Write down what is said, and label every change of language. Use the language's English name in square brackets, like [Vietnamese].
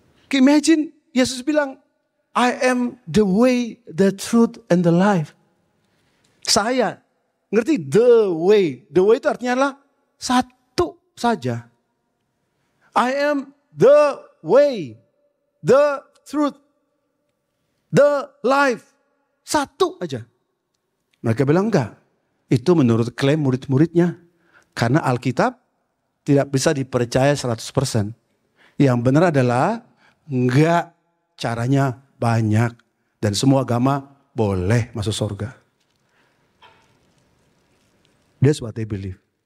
[English] Imagine [Indonesian] Yesus bilang, [English] I am the way, the truth, and the life. [Indonesian] Saya, ngerti [English] the way. The way [Indonesian] itu artinya adalah satu saja. [English] I am the way, the truth, the life. [Indonesian] Satu aja. Mereka bilang enggak. Itu menurut klaim murid-muridnya. Karena Alkitab tidak bisa dipercaya 100%. Yang benar adalah enggak, caranya banyak. Dan semua agama boleh masuk surga. [English] That's what they believe.